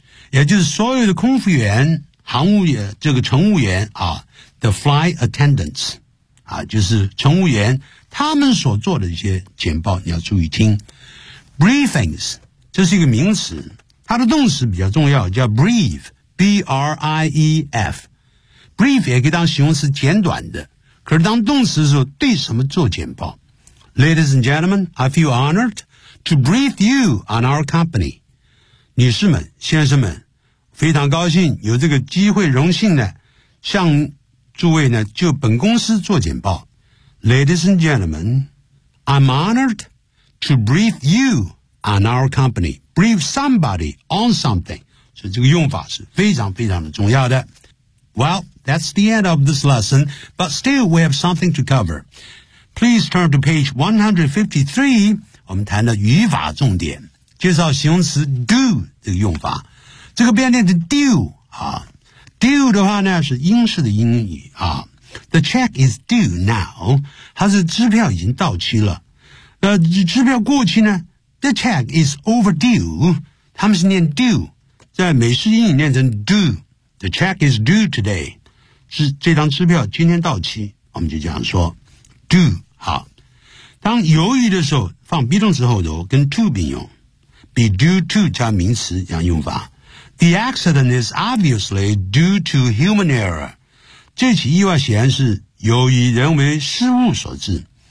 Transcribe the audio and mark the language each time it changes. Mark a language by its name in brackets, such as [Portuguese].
[Chinese] 也就是所有的空服员、航务员、这个乘务员啊 , [English] the flight attendants, [Chinese] 啊，就是乘务员他们所做的一些简报你要注意听。 Briefings, 这是一个名词，它的动词比较重要，叫 brief, B-R-I-E-F。 Brief 也可以当形容词简短的，可是当动词的时候对什么做简报。 [English] Ladies and gentlemen, I feel honored to brief you on our company. [Chinese] 女士们、先生们，非常高兴有这个机会荣幸呢，向诸位呢就本公司做简报。 [English] Ladies and gentlemen, I'm honored to brief you on our company. Brief somebody on something. [Chinese] 所以这个用法是非常非常的重要的。 [English] Well, that's the end of this lesson, but still we have something to cover. Please turn to page 153, [Chinese] 我们谈的语法重点。介绍形容词 do 这个用法。这个变成的 do, 啊。 do 的话呢是英式的英语啊。 [English] The check is due now. [Chinese] 它是支票已经到期了。支票过期呢 , [English] the check is overdue. [Chinese] 他们是念 due, 在美式英语念成 do. [English] The check is due today. [Chinese] 这张支票今天到期，我们就这样说 do. 好。当由于的时候放 be 动词后头跟 to 并用。 be due to 加名词这样用法。 [English] The accident is obviously due to human error. [Chinese] 这起意外显然是由于人为失误所致。